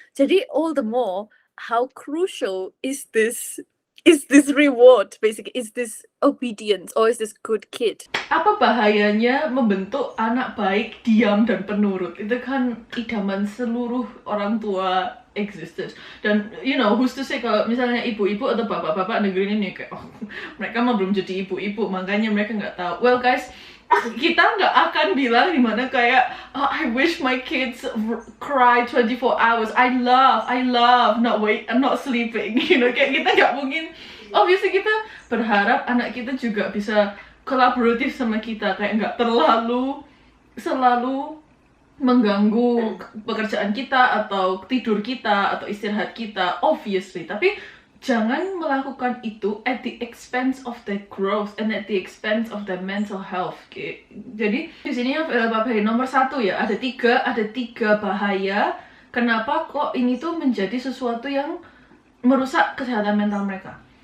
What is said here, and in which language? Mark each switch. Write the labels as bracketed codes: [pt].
[en] Jadi all the more how crucial is this reward, basically, is this obedience or is this good kid? [id] Apa bahayanya membentuk anak baik, diam dan penurut? Itu kan idaman seluruh orang tua existence. Dan [en] you know, who's to say [id] kalau misalnya ibu-ibu atau bapak-bapak negeri ini kayak mereka mah belum jadi ibu-ibu, makanya mereka nggak tahu. Well guys, kita nggak akan bilang dimana kayak oh, [en] I wish my kids cry 24 hours. I love not sleeping. [id] Kayak kita nggak mungkin. Obviously kita berharap anak kita juga bisa kolaboratif sama kita, kayak nggak selalu mengganggu pekerjaan kita atau tidur kita atau istirahat kita, obviously. Tapi jangan melakukan itu [en] at the expense of their growth and at the expense of their mental health. Okay. [id] Jadi di sini yang nomor 1 ya, ada tiga bahaya kenapa kok ini tuh menjadi sesuatu yang merusak kesehatan mental mereka.